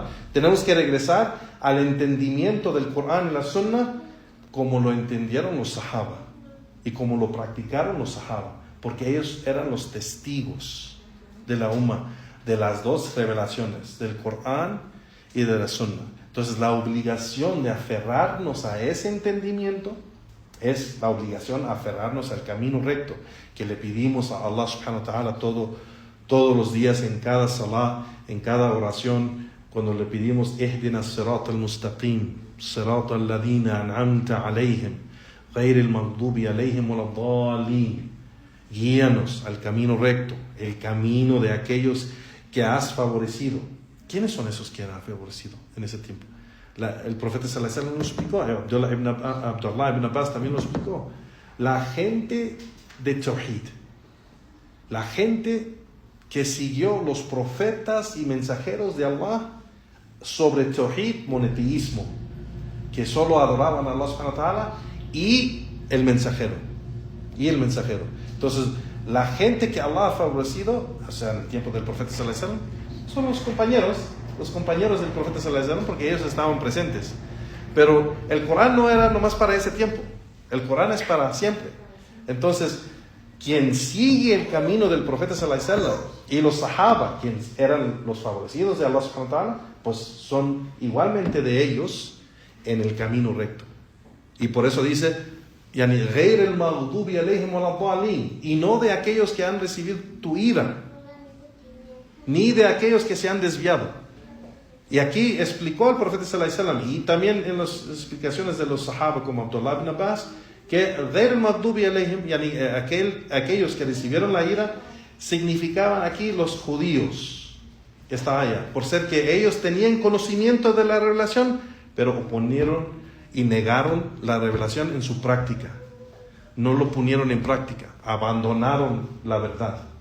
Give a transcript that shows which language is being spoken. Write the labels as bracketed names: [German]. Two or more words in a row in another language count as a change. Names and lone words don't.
[Spanish] Tenemos que regresar al entendimiento del Corán y la Sunna como lo entendieron los sahaba y como lo practicaron los sahaba, porque ellos eran los testigos de la umma, de las dos revelaciones, del Corán y de la Sunna. Entonces la obligación de aferrarnos a ese entendimiento es la obligación de aferrarnos al camino recto que le pedimos a [Arabic] الله سبحانه وتعالى [Spanish] todos los días, en cada salah, en cada oración, cuando le pedimos [Arabic] اهدنا الصراط المستقيم صراط الذين أنعمت عليهم غير المغضوب عليهم ولا الضالين. [Spanish] Guíanos al camino recto, el camino de aquellos que has favorecido. ¿Quiénes son esos que han favorecido en ese tiempo? El profeta [Arabic] صلى الله عليه وسلم [Spanish] lo explicó, Abdullah ibn Abbas también lo explicó. La gente de Tawhid, la gente que siguió los profetas y mensajeros de Allah sobre Tawhid, monoteísmo, que solo adoraban a [Arabic] الله سبحانه وتعالى [Spanish] y el mensajero. Entonces, la gente que Allah ha favorecido, o sea, en el tiempo del profeta [Arabic] صلى الله عليه وسلم, [Spanish] son los compañeros del profeta [Arabic] صلى الله عليه وسلم, [Spanish] porque ellos estaban presentes. Pero el Corán no era nomás para ese tiempo, el Corán es para siempre. Entonces, quien sigue el camino del profeta [Arabic] صلى الله عليه وسلم [Spanish] y los sahaba, quienes eran los favorecidos de [Arabic] الله سبحانه وتعالى, [Spanish] pues son igualmente de ellos en el camino recto. Y por eso dice, [Arabic] يعني غير المغضوب عليهم ولا الضالين, [Spanish] y no de aquellos que han recibido tu ira, ni de aquellos que se han desviado. Y aquí explicó el profeta [Arabic] صلى الله عليه وسلم, [Spanish] y también en las explicaciones de los sahaba como Abdullah ibn Abbas, que [Arabic] غير المغضوب عليهم, [Spanish] yani aquellos que recibieron la ira, significaban aquí los judíos, esta aya, por ser que ellos tenían conocimiento de la revelación, pero oponieron y negaron la revelación en su práctica. No lo pusieron en práctica, abandonaron la verdad.